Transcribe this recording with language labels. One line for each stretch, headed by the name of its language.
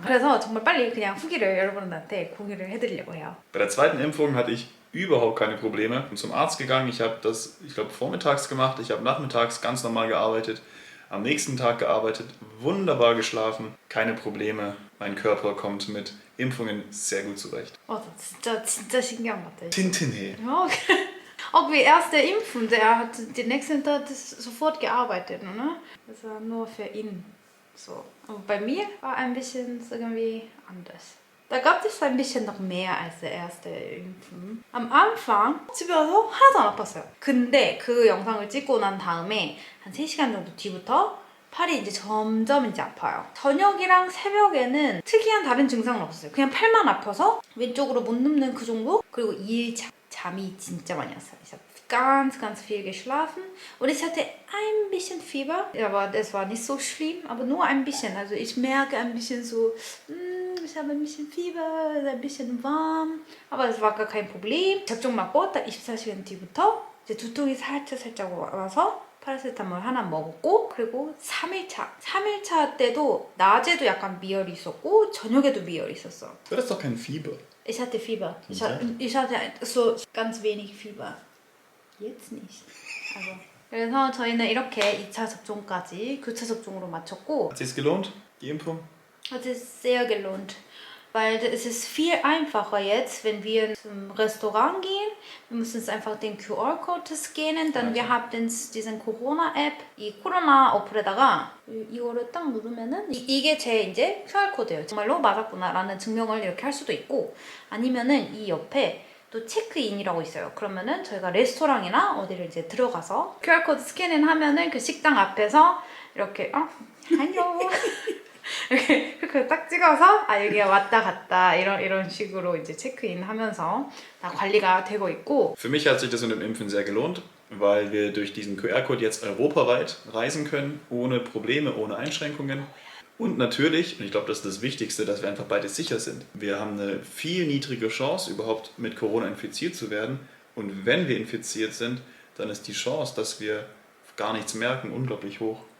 Korean: 그래서 정말 빨리 그냥 후기를 여러분한테 공유를 해드리려고 해요.
German: Bei der zweiten Impfung hatte ich überhaupt keine Probleme. Ich bin zum Arzt gegangen, ich habe das, ich glaube, vormittags gemacht, ich habe nachmittags ganz normal gearbeitet, am nächsten Tag gearbeitet, wunderbar geschlafen, keine Probleme. Mein Körper kommt mit Impfungen sehr gut zurecht.
Korean: 진짜 신기한 것 같아요. Tintinhe.
German: Ja, okay. Auch wie erste Impfung, der hat den nächsten Tag sofort gearbeitet, ne? Das war nur für ihn so. Aber bei mir war ein bisschen irgendwie anders. Da gab es ein bisschen noch mehr als der erste Impfung. am Anfang
Korean: 집에 와서 하나도 안 아팠어요. 근데 그 영상을 찍고 난 다음에 한 3시간 정도 뒤부터 팔이 이제 점점 이제 아파요. 저녁이랑 새벽에는 특이한 다른 증상은 없었어요. 그냥 팔만 아파서 왼쪽으로 못 눕는 그 정도? 그리고 2일차 잠이 진짜 많이 왔어요.
German: Ich habe ganz viel geschlafen und ich hatte ein bisschen Fieber, aber das war nicht so schlimm, aber nur ein bisschen. Also ich merke ein bisschen so, ich habe ein bisschen Fieber, ein bisschen warm, aber es war gar kein Problem.
Korean: 접종 맞고 딱 24시간 뒤부터 이제 두통이 살짝 와서 파라세타몰 하나 먹었고, 그리고 3일차 때도 낮에도 약간 미열이 있었고 저녁에도 미열이 있었어.
German: Das ist doch kein Fieber. Ich hatte Fieber. Ich hatte so ganz wenig Fieber. Jetzt nicht. Also.
Korean: 그래서 저희는 이렇게 2차 접종까지 교차 접종으로 마쳤고
German: Hat sich's gelohnt, die Impfung? hat es sehr gelohnt. Weil es ist viel einfacher jetzt, wenn wir zum Restaurant gehen. Wir müssen jetzt einfach den QR-Code scannen. dann wir haben diesen Corona-App,
Korean: 이 코로나 어플에다가 이거를 딱 누르면은 이게 제 이제 QR코드예요. 정말로 맞았구나라는 증명을 이렇게 할 수도 있고 아니면은 이 옆에 또 체크인이라고 있어요. 그러면은 저희가 레스토랑이나 어디를 이제 들어가서 QR코드 스캐닝 하면은 그 식당 앞에서 이렇게 안녕 이렇게 딱 찍어서 여기가 왔다 갔다 이런 식으로 이제 체크인하면서 다 관리가 되고 있고.
German: Für mich hat sich das mit dem Impfen sehr gelohnt, weil wir durch diesen QR-Code jetzt europaweit reisen können, ohne Probleme, ohne Einschränkungen. Und natürlich, und ich glaube, das ist das Wichtigste, dass wir einfach beide sicher sind. Wir haben eine viel niedrige Chance, überhaupt mit Corona infiziert zu werden. Und wenn wir infiziert sind, dann ist die Chance, dass wir gar nichts merken, unglaublich hoch.